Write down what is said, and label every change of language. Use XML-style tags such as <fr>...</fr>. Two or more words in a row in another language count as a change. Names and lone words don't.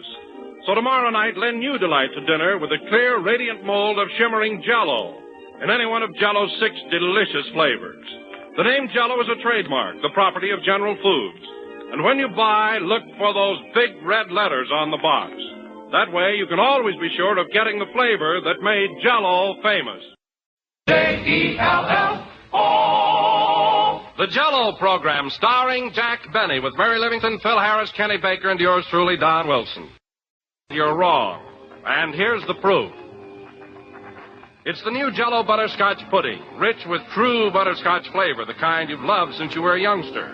<en>So tomorrow night, lend new delight to dinner with a clear, radiant mold of shimmering Jell-O in any one of Jell-O's 6 delicious flavors. The name Jell-O is a trademark, the property of General Foods. And when you buy, look for those big red letters on the box. That way, you can always be sure of getting the flavor that made Jell-O famous. J-E-L-L-O. The Jell-O program starring Jack Benny with Mary Livington, Phil Harris, Kenny Baker, and yours truly, Don Wilson. You're wrong. And here's the proof. It's the new Jell-O butterscotch pudding, rich with true butterscotch flavor, the kind you've loved since you were a youngster.</en>